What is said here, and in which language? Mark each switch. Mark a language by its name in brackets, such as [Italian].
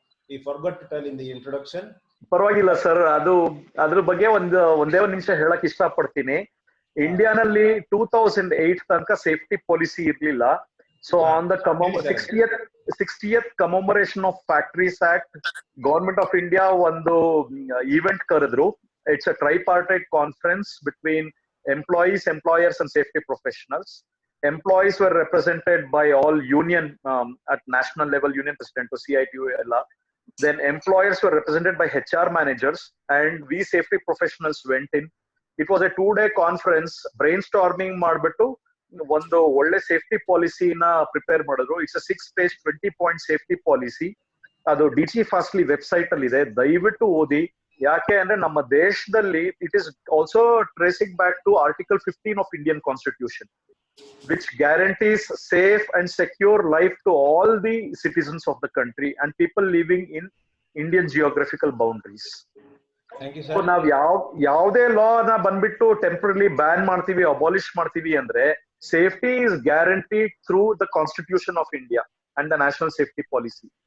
[English] We forgot to tell in the introduction. [Kannada] ಪರವಾಗಿಲ್ಲ sir, ಅದ್ರ ಬಗ್ಗೆ ಒಂದೇ ಒಂದು ನಿಮಿಷ ಹೇಳಕ್ ಇಷ್ಟಪಡ್ತೀನಿ. ಇಂಡಿಯಾನಲ್ಲಿ 2008 ತನಕ ಸೇಫ್ಟಿ ಪಾಲಿಸಿ ಇರ್ಲಿಲ್ಲ. [English] so on the 60th commemoration of factories act, government of India [Kannada] ಒಂದು ಈವೆಂಟ್ ಕರೆದ್ರು. [English] It's a tripartite conference between employees, employers and safety professionals. Employees were represented by all union at national level, union president to CITU ella. Then employers were represented by HR managers, and we safety professionals went in. It was a 2-day conference, [Kannada] brainstorming ಮಾಡ್ಬಿಟ್ಟು ಒಂದು ಒಳ್ಳೆ safety ಪಾಲಿಸಿನ prepare ಮಾಡಿದ್ರು. [English] it's a 6-page 20-point [Kannada] safety policy. ಅದು DG fastly website ಅಲ್ಲಿ ಇದೆ, ದಯವಿಟ್ಟು ಓದಿ. ಯಾಕೆ ಅಂದ್ರೆ ನಮ್ಮ ದೇಶದಲ್ಲಿ [English] It is also tracing back to article 15 of Indian constitution, which guarantees safe and secure life to all the citizens of the country and people living in Indian geographical boundaries. Thank you, So sir. [Kannada] ನಾವು ಯಾವುದೇ ಲಾ ನ ಬಂದ್ಬಿಟ್ಟು temporarily ban ಮಾಡ್ತೀವಿ, abolish ಮಾಡ್ತೀವಿ ಅಂದ್ರೆ [English] Safety is guaranteed through the constitution of India and the national safety policy.